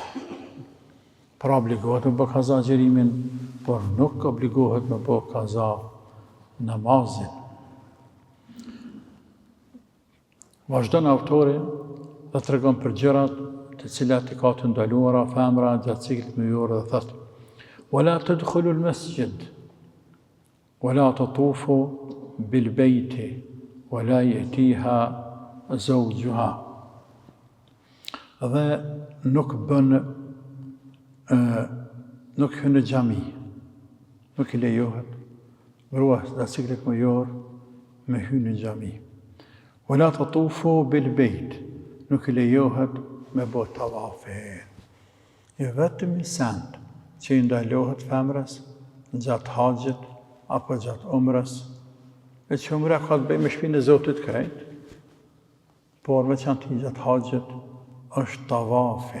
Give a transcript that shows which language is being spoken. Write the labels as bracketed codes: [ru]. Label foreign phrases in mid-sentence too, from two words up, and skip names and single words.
[sq] Pra obligohet me bë kaza agjerimin, por nuk obligohet me bë kaza namazin. Vazhdon autori dhe të regon për gjërat të cilat i ka të ndaluara femra gjatë ciklit mujor dhe thëtë: [ar] "ولا تدخل المسجد، ولا تطوف بالبيت، ولا يأتيها زوجها." [sq] Dhe nuk hyn në xhami, nuk i lejohet grua gjatë ciklit mujor me hyrë në xhami. [ar] ولا تطوف بالبيت, [sq] nuk i lejohet me bë tavafe. E vetëm i send që i ndalohet femrës gjatë haxhit apo gjatë umrës, e që umra ka të bëjë me shpinën e Zotit krejt, por veçanti gjatë haxhit është tavafe.